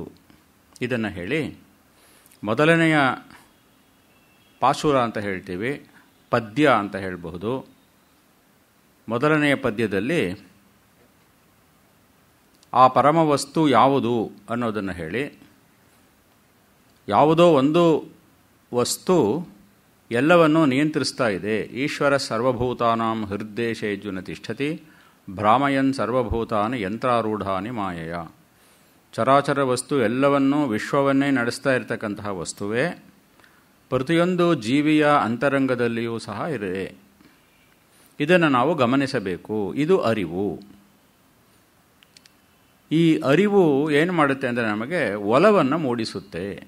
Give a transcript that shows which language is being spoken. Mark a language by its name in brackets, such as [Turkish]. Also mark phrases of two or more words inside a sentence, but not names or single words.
[Kannada] ಇದನ್ನು ಹೇಳಿ ಮೊದಲನೆಯ ಪಾಶುರ ಅಂತ ಹೇಳ್ತೀವಿ, ಪದ್ಯ ಅಂತ ಹೇಳಬಹುದು. ಮೊದಲನೆಯ ಪದ್ಯದಲ್ಲಿ ಆ ಪರಮವಸ್ತು ಯಾವುದು ಅನ್ನೋದನ್ನು ಹೇಳಿ, ಯಾವುದೋ ಒಂದು ವಸ್ತು ಎಲ್ಲವನ್ನೂ ನಿಯಂತ್ರಿಸ್ತಾ ಇದೆ. [Sanskrit] ಈಶ್ವರ ಸರ್ವಭೂತಾನಾಂ ಹೃದ್ದೇಶೇಜುನ ತಿಷ್ಠತಿ ಭ್ರಾಮಯನ್ ಸರ್ವಭೂತಾನಿ ಯಂತ್ರಾರೂಢಾನಿ ಮಾಯೆಯ. [Kannada] ಚರಾಚರ ವಸ್ತು ಎಲ್ಲವನ್ನೂ ವಿಶ್ವವನ್ನೇ ನಡೆಸ್ತಾ ಇರತಕ್ಕಂತಹ ವಸ್ತುವೇ ಪ್ರತಿಯೊಂದು ಜೀವಿಯ ಅಂತರಂಗದಲ್ಲಿಯೂ ಸಹ ಇದೆ. ಇದನ್ನು ನಾವು ಗಮನಿಸಬೇಕು. ಇದು ಅರಿವು. ಈ ಅರಿವು ಏನು ಮಾಡುತ್ತೆ ಅಂದರೆ ನಮಗೆ ಒಲವನ್ನು ಮೂಡಿಸುತ್ತೆ.